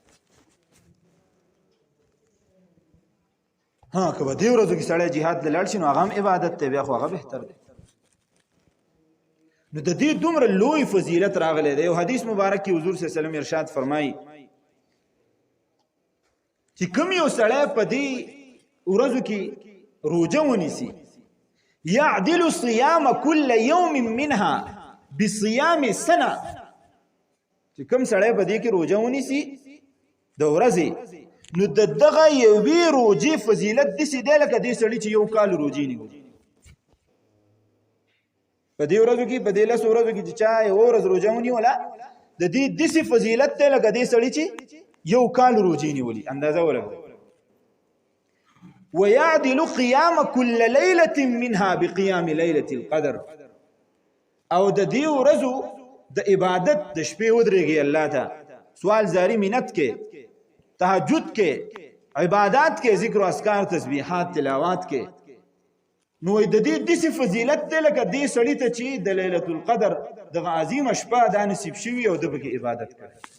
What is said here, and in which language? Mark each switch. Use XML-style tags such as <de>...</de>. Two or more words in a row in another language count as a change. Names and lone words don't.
<ps>ها که په دې ورځو کې سړی jihad دلال شي نو هغه عبادت ته بیا خو هغه بهتر دی نو د دې دومره لوی فضیلت راغلی دی یو حدیث مبارک کې حضور</ps> <ar>صلی الله علیه وسلم</ar> <ps>ارشاد فرمایي چې کوم یو سړی په دې ورځو کې روزه ونیسي</ps> <ar>يعدل صيام كل يوم منها بصيام سنه</ar> <ps>چې کوم سړی په دې کې روزه ونیسي د ورځې نو دغه یوې روزې فضیلت دسي دی لکه دې سړی چې یو کال روزې نیولي په دې ورځو کې په دې لس ورځو کې چې چا یو ورځ روزه ونیوله د دې دسي فضیلت دی لکه دې سړی چې یو کال روزې نیولي اندازه ولګوئ</ps> <ar>ويعدل قيام كل ليلة منها بقيام ليلة القدر</ar> <ps>او د دې ورځو د عبادت د شپې ودرېږي الله ته سوال زاری منت کې تهجد کې عبادت کې ذکر او اذکار تسبیحات تلاوات کې نو د دې د فضیلت ته لکه دې سړی ته چې د ليله القدر د عظیم شپه د نصیب شوی او د بګي عبادت کوي</ps>